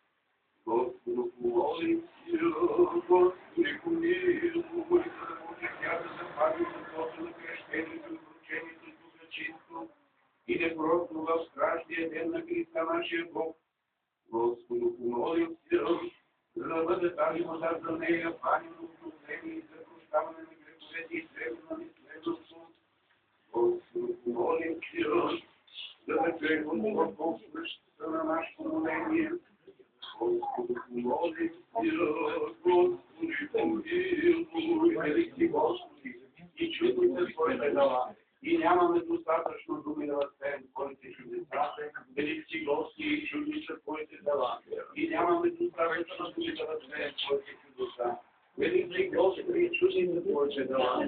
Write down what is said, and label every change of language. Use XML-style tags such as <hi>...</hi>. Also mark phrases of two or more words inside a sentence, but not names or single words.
<cu>Господу помолим Тебя, Господи помилуй,</cu> <bg>за да може тя да запази живота на кръщението и вручението с Духа чисто и непорочно в страшния ден на Христа нашия Бог,</bg> <cu>Господу помолим Тебя,</cu> <bg>за да бъде тази вода за нея панено обновление и за прощаване на греховете и древна неследност.</bg> <cu>Господу помолим Тебя,</cu> <bg>за да чуем Господа на нашето моление.</bg> <cu>Господу помолим Тебя, Господи помилуй,</cu> <bg>велики Господи, и чудните Твоите дела. И нямаме достатъчно думи да възпеем Твоите чудеса, велики Господи, и чудни са Твоите дела. И нямаме достатъчно думи да възпеем Твоите чудеса, велики Господи, и чудни са Твоите дела.</bg>